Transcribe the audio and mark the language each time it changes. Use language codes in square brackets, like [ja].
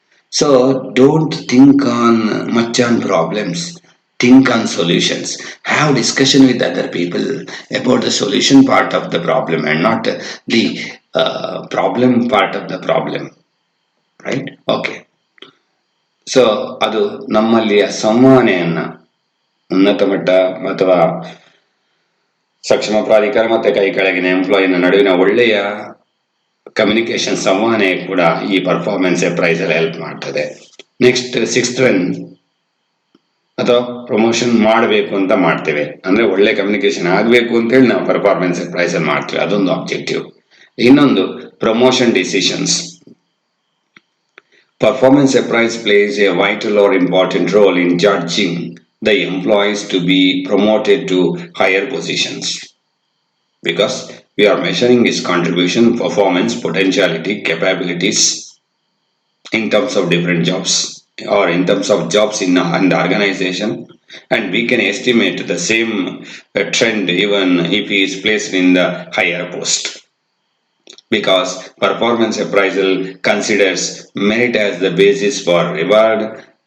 [en] So don't think on much on problems, think on solutions. Have discussion with other people about the solution part of the problem and not the problem part of the problem, right? Okay. [kn] So ಅದು ನಮ್ಮಲ್ಲಿಯ ಸಂವಹನೆಯನ್ನ ಉನ್ನತ ಮಟ್ಟ ಅಥವಾ ಸಕ್ಷಮ ಪ್ರಾಧಿಕಾರ ಮತ್ತೆ ಕೈ ಕೆಳಗಿನ ಎಂಪ್ಲಾಯಿನ ನಡುವಿನ ಒಳ್ಳೆಯ ಕಮ್ಯುನಿಕೇಶನ್, ಸಂವಹನೆ ಕೂಡ ಈ ಪರ್ಫಾರ್ಮೆನ್ಸ್ ಪ್ರೈಸ್ ಅಲ್ಲಿ ಹೆಲ್ಪ್ ಮಾಡ್ತದೆ. ನೆಕ್ಸ್ಟ್ 6th ಒನ್, ಅಥವಾ ಪ್ರಮೋಷನ್ ಮಾಡಬೇಕು ಅಂತ ಮಾಡ್ತೇವೆ ಅಂದ್ರೆ ಒಳ್ಳೆ ಕಮ್ಯುನಿಕೇಶನ್ ಆಗಬೇಕು ಅಂತ ಹೇಳಿ ನಾವು ಪರ್ಫಾರ್ಮೆನ್ಸ್ ಪ್ರೈಸ್ ಅಲ್ಲಿ ಮಾಡ್ತೇವೆ, ಅದೊಂದು ಆಬ್ಜೆಕ್ಟಿವ್. ಇನ್ನೊಂದು promotion decisions. [en] Performance appraise plays a vital or important role in judging the employees to be promoted to higher positions because we are measuring his contribution, performance, potentiality, capabilities in terms of different jobs or in terms of jobs in the organization, and we can estimate the same trend even if he is placed in the higher post because performance appraisal considers merit as the basis for reward.